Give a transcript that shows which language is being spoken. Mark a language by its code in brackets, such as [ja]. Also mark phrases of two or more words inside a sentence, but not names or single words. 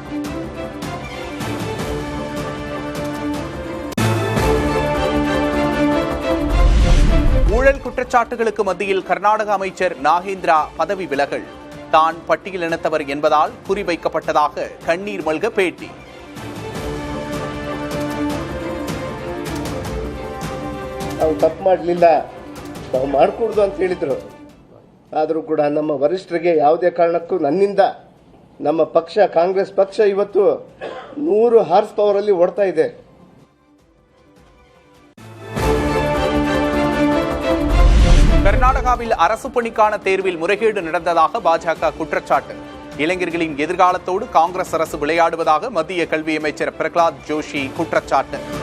[ta] ஊழல் குற்றச்சாட்டுகளுக்கு மத்தியில் கர்நாடக அமைச்சர் நாகேந்திரா பதவி விலகல். தான் பட்டியலினத்தவர் என்பதால் குறிவைக்கப்பட்டதாக கண்ணீர் மல்க பேட்டி. [kn] ತಪ್ಪು ಮಾಡಲಿಲ್ಲ, ನಾವು ಮಾಡಿಕೊಡ್ದು ಅಂತ ಹೇಳಿದರು. ಆದರೂ ಕೂಡ ನಮ್ಮ ವರಿಷ್ಠರಿಗೆ ಯಾವುದೇ ಕಾರಣಕ್ಕೂ ನನ್ನಿಂದ ನಮ್ಮ ಪಕ್ಷ ಕಾಂಗ್ರೆಸ್ ಪಕ್ಷ ಇವತ್ತು 100 [en] horse power [kn] ಅಲ್ಲಿ ಓಡ್ತಾ ಇದೆ. [ta] கர்நாடகாவில் அரசு பணிக்கான தேர்வில் முறைகேடு நடந்ததாக பாஜக குற்றச்சாட்டு. இளைஞர்களின் எதிர்காலத்தோடு காங்கிரஸ் அரசு விளையாடுவதாக மத்திய கல்வி அமைச்சர் பிரகலாத் ஜோஷி குற்றச்சாட்டு.